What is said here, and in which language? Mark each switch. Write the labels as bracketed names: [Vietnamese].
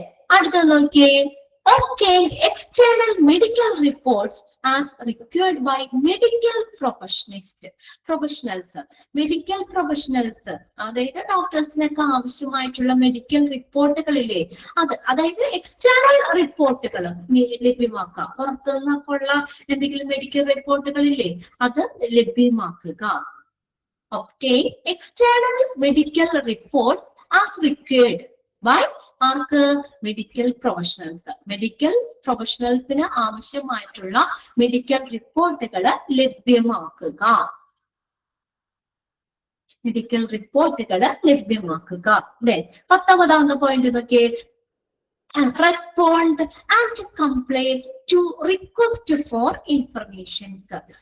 [Malayalam] അടുത്തത് നോക്കിയേ, [English] obtain external medical reports as required by medical professionals. [Malayalam] Medical professionals, അതായത് ഡോക്ടേഴ്സിനൊക്കെ ആവശ്യമായിട്ടുള്ള മെഡിക്കൽ റിപ്പോർട്ടുകളില്ലേ, അതായത് എക്സ്റ്റേണൽ റിപ്പോർട്ടുകൾ ലഭ്യമാക്കുക. പുറത്തു നിന്നൊക്കെ ഉള്ള എന്തെങ്കിലും മെഡിക്കൽ റിപ്പോർട്ടുകളില്ലേ, അത് ലഭ്യമാക്കുക. [English] obtain external medical reports as required by [Malayalam] arc? Medical professionals. Medical പ്രൊഫഷണൽസിന് ആവശ്യമായിട്ടുള്ള മെഡിക്കൽ റിപ്പോർട്ടുകൾ ലഭ്യമാക്കുക. മെഡിക്കൽ റിപ്പോർട്ടുകൾ ലഭ്യമാക്കുക. 19ാമത്തെ പോയിന്റ് നോക്കിയേ, [English] Respond and comply to request for informations.